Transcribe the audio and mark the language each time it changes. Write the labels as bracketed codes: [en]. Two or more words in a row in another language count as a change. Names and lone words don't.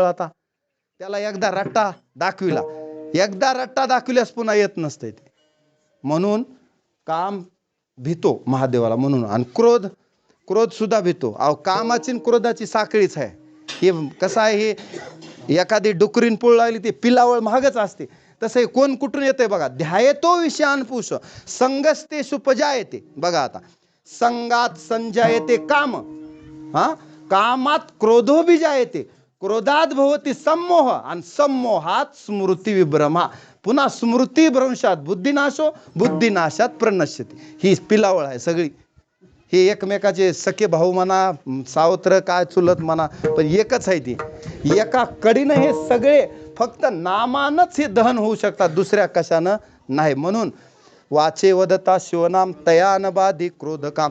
[mr] आता त्याला एकदा रट्टा दाखविला, एकदा रट्टा दाखविल्यास पुन्हा येत नसते ते. म्हणून काम भीतो महादेवाला. म्हणून आणि क्रोध सुद्धा भीतो. अहो कामाची आणि क्रोधाची साखळीच आहे. हे कसं आहे, हे एखादी डुकरीन पोळ लागली ती पिलावळ महागच असते. तसं हे कोण कुठून येते बघा. [sa] ध्यायतो विषयान पुष संगस्ते सुपजायते. [mr] बघा आता [sa] संगात संजायते काम, हा कामात क्रोधो बीजायते, क्रोधात भवती सम्मोह, आणि सम्मोहात स्मृती विभ्रमा. पुन्हा स्मृती भ्रंशात बुद्धिनाशो, बुद्धिनाशात प्रणश्यती. [mr] ही पिलावळ आहे सगळी. हे एकमेकाचे सखे भाऊ म्हणा, सावत्र काय चुलत म्हणा, पण एकच आहे ती. एका कडीनं हे सगळे फक्त नामानच हे दहन होऊ शकतात, दुसऱ्या कशानं नाही. म्हणून वाचे वदता शिवनाम तयान बाधी क्रोध काम.